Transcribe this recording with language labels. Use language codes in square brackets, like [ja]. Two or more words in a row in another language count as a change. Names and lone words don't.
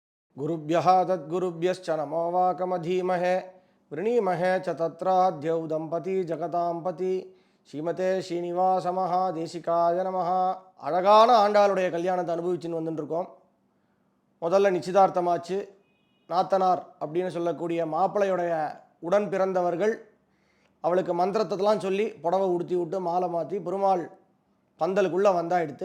[sa] गुरुभ्यः तद्गुरुभ्यश्च नमो वाकमधीमहे वृणीमहे च तत्राद्यौ दंपती जगताம்பதி श्रीमते श्रीनिवास महादेशिकाय नमः. [ta] அழகான ஆண்டாளுடைய கல்யாணத்தை அனுபவிச்சுன்னு வந்துட்டுருக்கோம். முதல்ல நிச்சயதார்த்தமாச்சு. நாத்தனார் அப்படின்னு சொல்லக்கூடிய மாப்பிள்ளையுடைய உடன் பிறந்தவர்கள் அவளுக்கு மந்திரத்தெல்லாம் சொல்லி புடவை உடுத்தி விட்டு மாலை மாற்றி பெருமாள் பந்தலுக்குள்ளே வந்தாயிடுத்து.